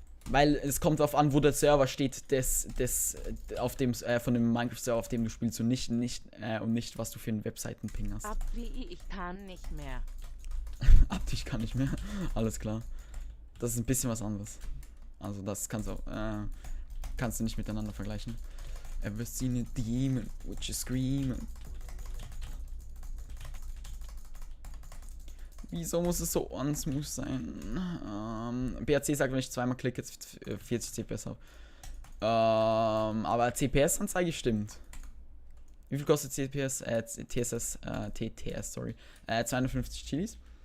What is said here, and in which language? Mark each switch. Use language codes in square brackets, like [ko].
[de] Weil es kommt darauf an, wo der Server steht, von dem Minecraft-Server, auf dem du spielst und nicht, was du für einen Webseiten-Ping hast. Ich kann nicht mehr. Ich kann nicht mehr. Alles klar. Das ist ein bisschen was anderes. Also das kannst du nicht miteinander vergleichen. [en] Ever seen a demon which is screaming? [de] Wieso muss es so unsmooth sein? BAC sagt, wenn ich zweimal klicke, jetzt 40 CPS habe. Aber CPS-Anzeige stimmt. Wie viel kostet CPS? TTS, sorry. 250 Chilis.